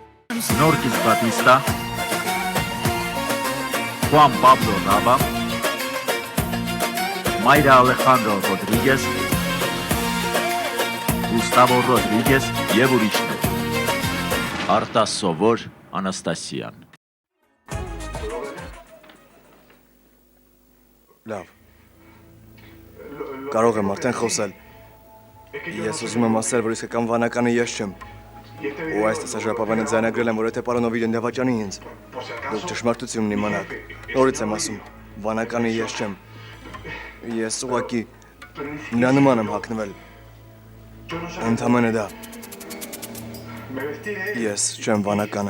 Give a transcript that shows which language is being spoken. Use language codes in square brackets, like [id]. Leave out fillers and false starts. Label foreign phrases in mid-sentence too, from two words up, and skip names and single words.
[hy] Norquis Batista, Juan Pablo Nava, Mayra Alejandro Rodríguez, Gustavo Rodríguez եւ ուրիշներ։ Արտաս Սովոր Անաստասյան։ Լավ։ Կարող եմ արդեն խոսել։ Ես ուզում եմ ասել, որ իսկական վանականը ես չեմ։ Ու այս տեսաժապավանը ձայնագրել եմ, որ եթե պարոն Օվիդիոն դավաճանի ինձ, դուք ճշմարտությունն իմանաք։ Նորից եմ ասում, վանականը ես չեմ։ Ես ուղղակի նրա նման եմ հագնվել։ Ընդամենը դա։ Ես չեմ վանականը։